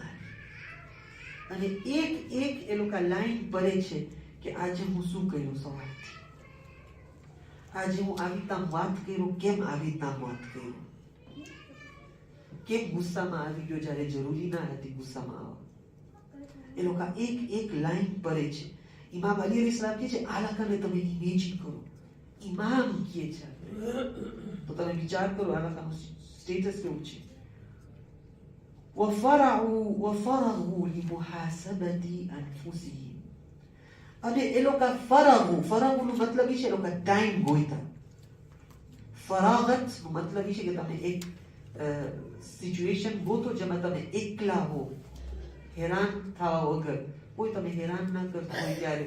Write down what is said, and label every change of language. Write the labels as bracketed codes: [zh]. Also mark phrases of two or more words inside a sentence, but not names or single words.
[gu] અને એક એ લોકો લાઈન પડે છે કે આજે હું શું કર્યું સવારથી, આજે હું આવી રીતના વાત કર્યો, કેમ આવી રીતના વાત કર્યો, કેમ ગુસ્સામાં આવી ગયો જ્યારે જરૂરી ના હતી ગુસ્સામાં આવવા. એ લોકો એક એક લાઈન પરે છે. ઇમામ અલી અલીસલામ કહે છે આ લાકાને તમે ઇમેજિન કરો. ઇમામ કહે છે તો તમે વિચાર કરો આ લાકાનું સ્ટેટસ કેવું છે. [ar] وفرغوا لمحاسبة أنفسهم. [gu] અને એ લોકો ફરાગુનો મતલબ એ છે એ લોકો ટાઈમ ગોઈતા. ફરાગત નો મતલબ એ છે કે તમે એક સિચ્યુએશન ગોતો જેમાં તમે એકલા હો, હેરાન થવા વગર, કોઈ તમે હેરાન ના કરતા હોય ત્યારે.